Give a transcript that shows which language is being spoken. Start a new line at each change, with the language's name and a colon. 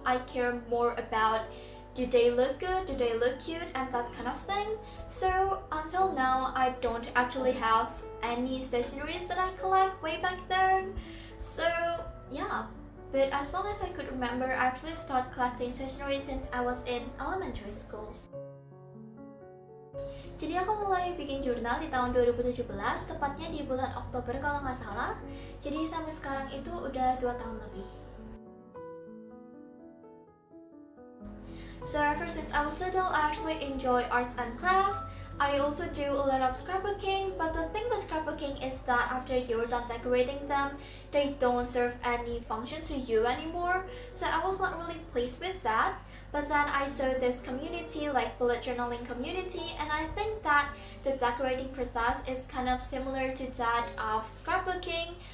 English: I care more about, do they look good, do they look cute, and that kind of thing. So until now, I don't actually have any stationeries that I collect way back then. So yeah, but as long as I could remember, I actually started collecting stationery since I was in elementary school.
Indonesian: Jadi aku mulai bikin jurnal di tahun 2017, tepatnya di bulan Oktober kalau nggak salah. Jadi sampai sekarang itu udah 2 tahun lebih.
English: So ever since I was little, I actually enjoy arts and craft. I also do a lot of scrapbooking, but the thing with scrapbooking is that after you're done decorating them, they don't serve any function to you anymore. So I was not really pleased with that. But then I saw this community, like bullet journaling community, and I think that the decorating process is kind of similar to that of scrapbooking.